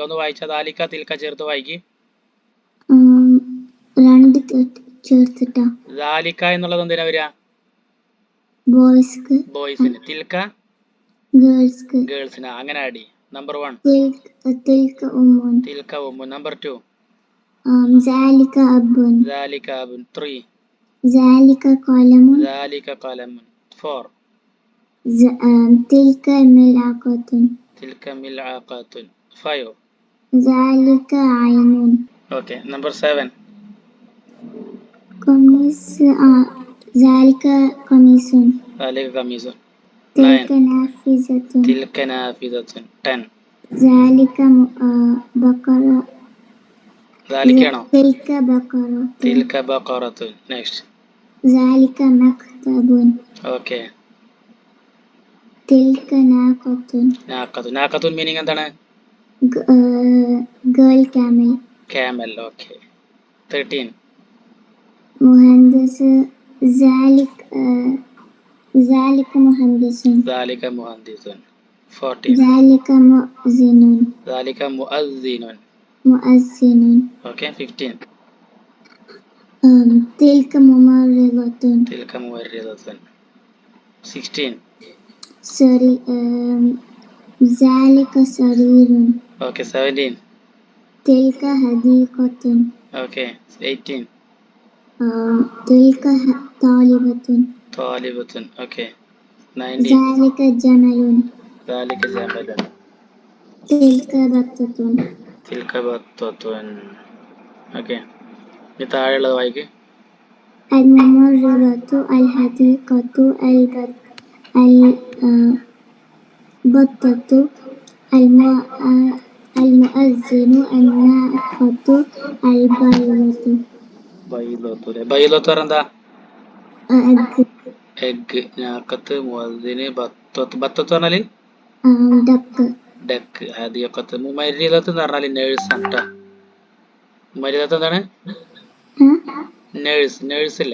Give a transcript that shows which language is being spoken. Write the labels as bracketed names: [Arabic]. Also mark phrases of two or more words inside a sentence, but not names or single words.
[Malayalam] ഒന്ന് വായിച്ച [Arabic] ذلك تلك [Malayalam] ചേർത്ത് വായിക്ക്. രണ്ട് ചേർത്തിട്ടാ. ദാലിക എന്നുള്ളത് എന്തിനാ വരിക? ബോയ്സ്ക്ക്. ബോയ്സിന്. തിൽക്ക ഗേൾസ്ക്ക്. ഗേൾസിന്. അങ്ങനെ ആഡ് ചെയ്യും. നമ്പർ 1 [Arabic] تلك أمٌّ. تلك أمُّ. നമ്പർ 2 ذلك أب. ذلك أبٌ. 3 ذلك قلم. ذلك قلمٌ. 4 تلك ملعقة. تلك ملعقةٌ. 5 ذلك عين. [Malayalam] ഓക്കെ. നമ്പർ 7 [Arabic] قميص. ذلك قميص. ذلك قميصٌ. تلك 9 نافذة. تلك نافذةٌ. 10 ذلك بقرة. [Malayalam] ദാലിക്കയാണോ? [Arabic] تلك بقرة. تلك بقرةٌ. നെക്സ്റ്റ്. ذلك مكتب. [Malayalam] ഓക്കെ. [Arabic] تلك ناقة. [Malayalam] നാഖത്തുൻ. നാഖത്തുൻ മീനിങ് എന്താണ്? [English] girl camel. [Malayalam] ക്യാമൽ. ഓക്കെ. 13 [Arabic] مهندس. ذلك مهندس. ذلك محدثٌ. 14 ذلك مؤذن. ذلك مؤذنٌ. مؤذن. [Malayalam] ഓക്കെ. 15 [Arabic] تلك ممرضة. تلك ممرضةٌ. 16 ذلك سرير. [Malayalam] ഓക്കെ. 17 [Arabic] تلك حديقة. [Malayalam] ഓക്കെ. 18 [Arabic] تلك طالبة. طالبത്തുൻ. ഓക്കെ. 19 ذلك جمل. ذلك جملٌ. تلك بطة. تلك بطةٌ. ഓക്കെ. [Malayalam] ഇനി താഴെയുള്ളത് വായിക്ക്. [Arabic] الممرضة. الحديقة. البطة. المؤذن. الناقة. البيضة. [Malayalam] ബൈലത്തു. ബൈലത്തു എന്താ? [English] egg. [Malayalam] എഗ്. [Arabic] ناقة مؤذن بطة. [Malayalam] ബത്തത്ത് പറഞ്ഞാല് [English] duck. [Malayalam] ഡക്ക്. ഹദിയഖത്ത്. മുമരിദത്ത് എന്ന് പറഞ്ഞാല് നേഴ്സ് ആണ് ട്ടോ. മുമരിദത്ത് എന്താണ്? നേഴ്സ്. നേഴ്സ് ഇല്ലേ?